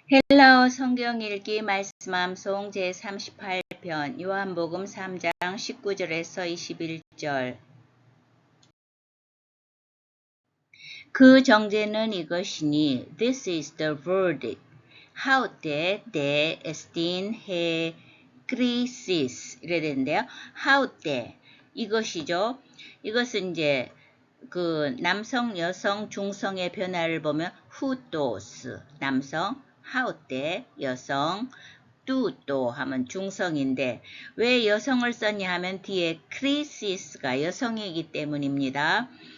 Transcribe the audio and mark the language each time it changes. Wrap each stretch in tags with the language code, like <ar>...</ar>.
<ko>헬라어 성경 읽기 말씀암송 제38편 요한복음 3장 19절에서 21절. 그 정죄는 이것이니</ko> <en>This is the verdict.</en> <ko>하우테 데 에스틴 해 크리시스 이래 되는데요. 하우테 이것이죠. 이것은 이제 그 남성, 여성, 중성의 변화를 보면 후도스 남성, 하우테 여성, 뚜또 하면 중성인데 왜 여성을 썼냐 하면 뒤에 크리시스가 여성이기 때문입니다.</ko>